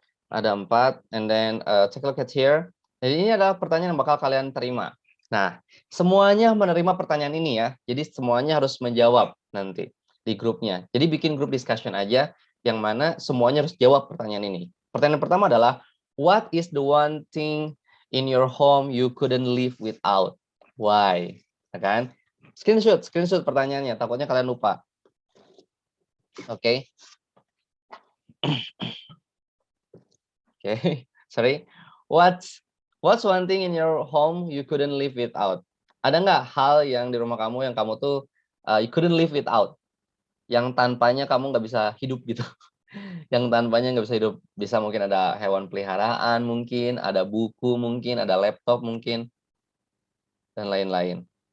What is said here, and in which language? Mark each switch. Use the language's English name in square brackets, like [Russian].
[Indonesian] Ada 4, [English] and then take a look at here. [Indonesian] Jadi ini adalah pertanyaan yang bakal kalian terima. Nah, semuanya menerima pertanyaan ini ya. Jadi semuanya harus menjawab nanti di grupnya. Jadi bikin grup discussion aja, yang mana semuanya harus jawab pertanyaan ini. Pertanyaan pertama adalah, [English] what is the one thing in your home you couldn't live without? Why? [Indonesian] Ya kan? Screenshot pertanyaannya. Takutnya kalian lupa. Oke. [English] Okay, sorry. What's one thing in your home you couldn't live without? [Indonesian] Ada nggak hal yang di rumah kamu yang kamu tuh [English] you couldn't live without? [Indonesian] Yang tanpanya kamu nggak bisa hidup gitu. Yang tanpanya nggak bisa hidup. Bisa mungkin ada hewan peliharaan, mungkin ada buku, mungkin ada laptop, mungkin dan lain-lain.